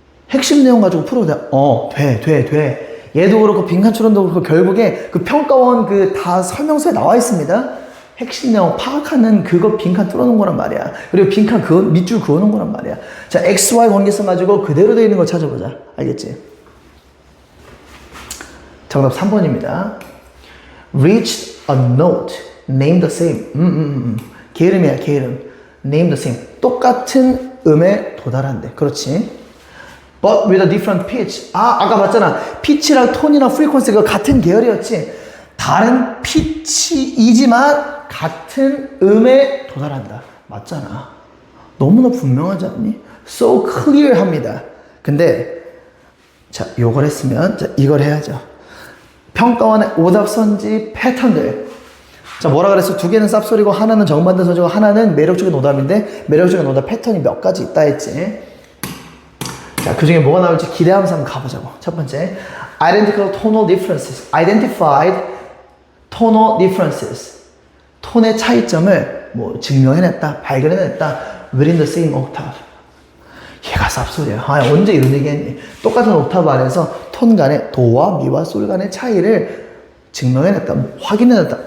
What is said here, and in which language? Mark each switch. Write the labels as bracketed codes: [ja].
[ko] 핵심 내용 가지고 풀어도 돼. 얘도 그렇고 빈칸추론도 그렇고 결국에 그 평가원 다 설명서에 나와 있습니다. 핵심 내용 파악하는 그거 빈칸 뚫어놓은 거란 말이야. 그리고 빈칸 밑줄 그어놓은 거란 말이야. 자, XY 관계성 가지고 그대로 되어 있는 거 찾아보자. 알겠지? 정답 3번입니다. [en] Reached a note, name the same. [ko] 개 이름이야, 개 이름. [en] Name the same. [ko] 똑같은 음에 도달한대. 그렇지. [en] But with a different pitch. [ko] 아까 봤잖아. 피치랑 톤이랑 프리퀀시가 같은 계열이었지. 다른 피치이지만 같은 음에 도달한다. 맞잖아. 너무나 분명하지 않니? [en] So clear 합니다. [ko] 근데, 자, 요걸 했으면, 자, 이걸 해야죠. 평가원의 오답 선지 패턴들. 자, 뭐라 그랬어? 2개는 쌉소리고 하나는 정반대 선지고 하나는 매력적인 오답인데 매력적인 오답 패턴이 몇 가지 있다 했지. 자, 그 중에 뭐가 나올지 기대하면서 한번 가보자고. [en] 첫 번째, identical tonal differences. identified tonal differences. [ko] 톤의 차이점을 증명해냈다, 발견해냈다. [en] within the same octave. [ko] 얘가 쌉소리야. 언제 이런 얘기 했니? 똑같은 옥타브 안에서 톤 간의 도와 미와 솔 간의 차이를 증명해냈다, 확인해냈다.